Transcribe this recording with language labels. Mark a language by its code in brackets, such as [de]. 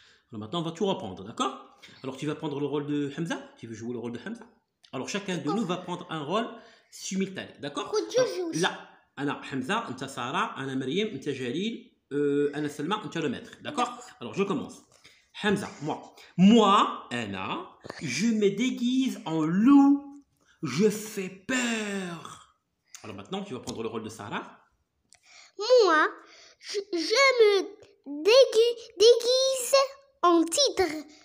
[fr] Alors maintenant, on va tout reprendre, d'accord? Alors tu vas prendre le rôle de Hamza, tu veux jouer le rôle de Hamza. Alors chacun de nous va prendre un rôle simultané, d'accord? [ar] Là, أنا حمزة, أنت سارة, أنا مريم, أنت جليل, أنا سلمى, أنت le maître, [fr] d'accord? Alors je commence. Hamza, moi. Moi, Anna, je me déguise en loup. Je fais peur. Alors maintenant, tu vas prendre le rôle de Sarah. Moi, je me déguise en tigre.